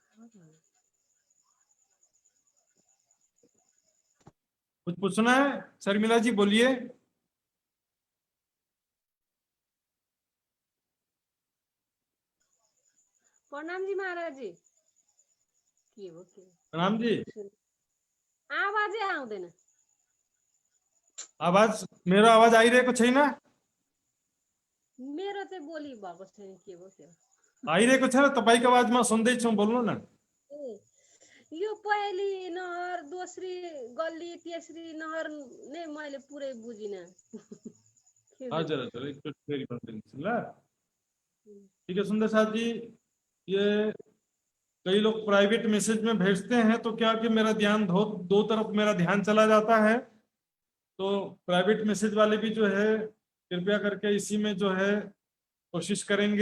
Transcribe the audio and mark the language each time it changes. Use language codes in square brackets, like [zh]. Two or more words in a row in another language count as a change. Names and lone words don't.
[hi] कुछ पूछना है शर्मिला जी, बोलिए। प्रणाम जी महाराज जी। [ne] के भयो के प्रणाम जी। आवाजै आउँदैन। आवाज, मेरा आवाज आइरहेको छैन? मेरो चाहिँ बोली भएको छैन, के भयो के भयो। आइरहेको छ, तपाईँको आवाजमा सुन्दैछु, बोल्नु न। ए, यो पहिली नहर, दोस्री गल्ली, तेस्री नहर नै मैले पुरै बुझिनँ। के भयो? हजुर हजुर, एकचोटि फेरि भनिदिनुहोस् ल। [hi] ठीक है सुंदर साथ जी, ये कई लोग प्राइवेट मैसेज में भेजते हैं तो क्या कि मेरा ध्यान दो तरफ मेरा ध्यान चला जाता है। तो प्राइवेट मैसेज वाले भी जो है कृपया करके इसी में जो है कोशिश करेंगे।